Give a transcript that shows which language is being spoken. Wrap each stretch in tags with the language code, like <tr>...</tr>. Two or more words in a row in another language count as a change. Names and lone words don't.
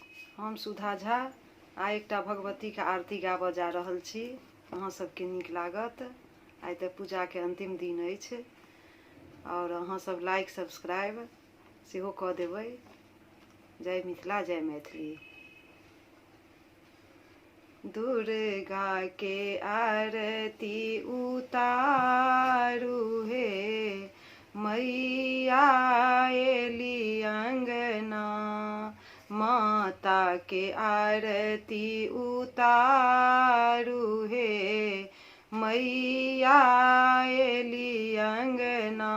<mai>हम सुधा झा आ एकटा भगवती के आरती गाबऽ जा रहल छी। अहाँ सबके नीक लागत। आइ तऽ पूजा के अंतिम दिन अछि और अहाँ सब</mai> <en>like subscribe</en> <mai>सेहो कऽ देबै। जय मिथिला जय मैथिली। दुर्गा के आरती उतारू हे मैया एली अंगना। माता के आरती उतारू हे मैया एली अंगना।</mai>